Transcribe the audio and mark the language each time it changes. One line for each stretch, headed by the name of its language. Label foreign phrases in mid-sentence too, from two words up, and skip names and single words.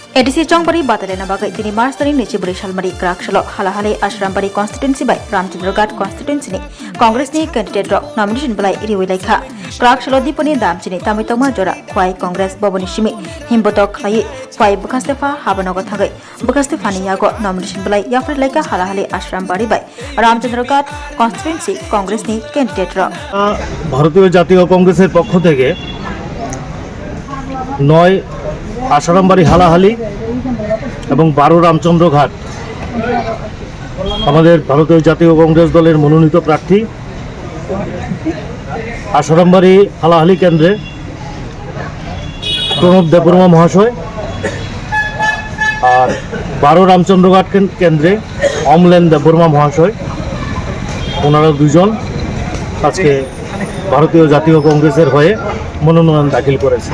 Bodo: एडिसी चौंगबारी बादायलायना बागै दिनै मार्च दाननि 24 सालमारि ग्राकशालाव हालाहालै आश्रामबारि कन्स्टिट्युएन्सि बाय रामचन्द्रघाट कन्स्टिट्युएन्सिनि कांग्रेसनि
English: candidate nomination
Bodo: बलाय रिवैलायखा ग्राकशालाव दीपनि दामचिनि तामितमा जरा खुवाई कांग्रेस बबनि सिमि हिमबतक खालायै खुवाई बखास्तेफा हाबनग थागै बखास्तेफानि यागो नमिनेशन बलाय याफ्रिलायका हालाहालै आश्रामबारि बाय रामचन्द्रघाट कन्स्टिट्युएन्सि कांग्रेसनि कैंडिडेट
Bangla: ভারতীয় জাতীয় কংগ্রেসের পক্ষ থেকে 9 আশারামবাড়ি হালাহালি এবং 12 রামচন্দ্রঘাট আমাদের ভারতীয় জাতীয় কংগ্রেস দলের মনোনীত প্রার্থী আশারামবাড়ি হালাহালি কেন্দ্রে প্রণব দেববর্মা মহাশয় আর 12 রামচন্দ্রঘাট কেন্দ্রে অমলেন দেববর্মা মহাশয় ওনারা দুজন আজকে ভারতীয় জাতীয় কংগ্রেসের হয়ে মনোনয়ন দাখিল করেছেন।